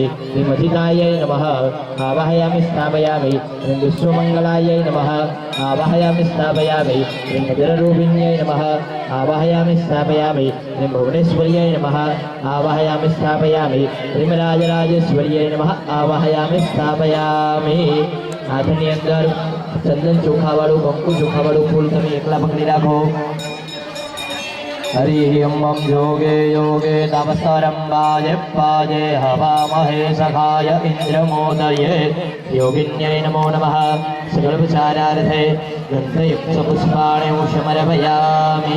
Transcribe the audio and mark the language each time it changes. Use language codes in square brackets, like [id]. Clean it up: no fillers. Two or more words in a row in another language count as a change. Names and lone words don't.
[sa] ह्रीं अजितायै नमः आवाहयामि स्थापयामि ह्रीं विश्वमङ्गलायै नमः आवाहयामि स्थापयामि ह्रीं मधुररूपिण्यै नमः आवाहयामि स्थापयामि ह्रीं भुवनेश्वर्यै नमः आवाहयामि स्थापयामि ह्रीं राजराजेश्वर्यै नमः आवाहयामि स्थापयामि [gu] હાથની અંદર ચંદન ચોખાવાળૂ કંકુ ચોખાવાળૂ ફૂલ તમે એકલા પકડી રાખો। [sa] हरि ओम योगे योगे तपस्तरं वाजे पाजे हवामहे सखाय इंद्रमोदये योगिन्यै नमो नमः सकलविचारार्थे ग्रन्थयुक्तपुष्पाणि समर्पयामि।